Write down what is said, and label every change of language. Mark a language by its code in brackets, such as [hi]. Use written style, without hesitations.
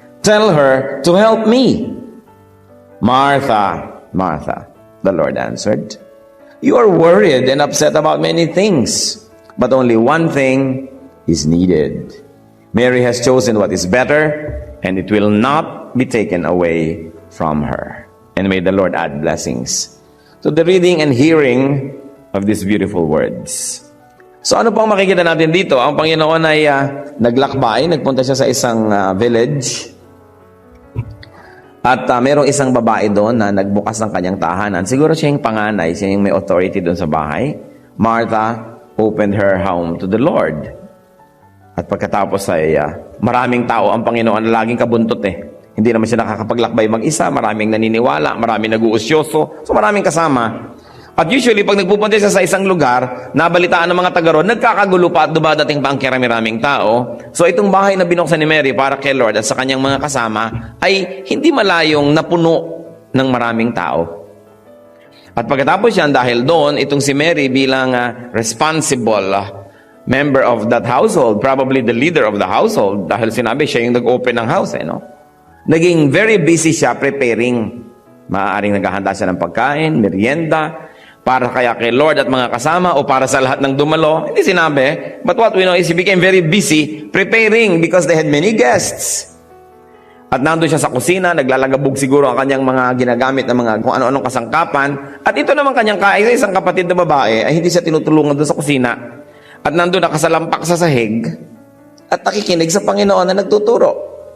[en] Tell her to help me. Martha, Martha, the Lord answered, you are worried and upset about many things, but only one thing is needed. Mary has chosen what is better, and it will not be taken away from her. And may the Lord add blessings to the reading and hearing of these beautiful words. [tl] So ano pang makikita natin dito? Ang Panginoon ay naglakbay, nagpunta siya sa isang village. At merong isang babae doon na nagbukas ng kanyang tahanan. Siguro siya yung panganay, siya yung may authority doon sa bahay. [en] Martha opened her home to the Lord. [tl] At pagkatapos ay maraming tao ang Panginoon na laging kabuntot Hindi naman siya nakakapaglakbay mag-isa, maraming naniniwala, maraming nag-uusyoso, so maraming kasama. At usually, pag nagpupunta siya sa isang lugar, nabalitaan ng mga taga roon, nagkakagulo pa at dumadating pa ang kirami-raming tao. So itong bahay na binuksan ni Mary para kay Lord at sa kanyang mga kasama ay hindi malayong napuno ng maraming tao. At pagkatapos yan, dahil doon, itong si Mary bilang [en] responsible member of that household, probably the leader of the household, [tl] dahil sinabi siya yung nag-open ng house, no? Naging very busy siya preparing. Maaaring naghahanda siya ng pagkain, merienda, para kaya kay Lord at mga kasama o para sa lahat ng dumalo. Hindi sinabi. [en] But what we know is he became very busy preparing because they had many guests. [tl] At nandun siya sa kusina, naglalagabog siguro ang kanyang mga ginagamit ng mga kung ano-anong kasangkapan. At ito naman kanyang isang kapatid na babae ay hindi siya tinutulungan doon sa kusina. At nandun nakasalampak sa sahig at nakikinig sa Panginoon na nagtuturo.